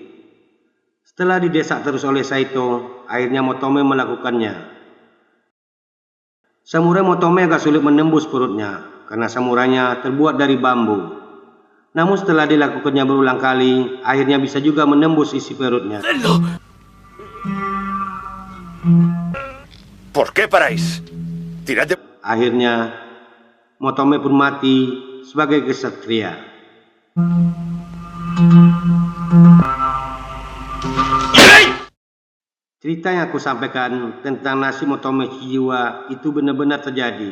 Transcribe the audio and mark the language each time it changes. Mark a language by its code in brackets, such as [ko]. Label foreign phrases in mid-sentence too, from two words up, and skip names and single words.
[id] Setelah didesak terus oleh Saito, akhirnya Motome melakukannya. Samurai Motome agak sulit menembus perutnya karena samurainya terbuat dari bambu. Namun setelah dilakukannya berulang kali, akhirnya bisa juga menembus isi perutnya. [es] ¿Por qué paráis? Tirad de... [id] Akhirnya, Motome pun mati sebagai kesatria. Cerita yang aku sampaikan tentang nasib Motome Chijiwa itu benar-benar terjadi.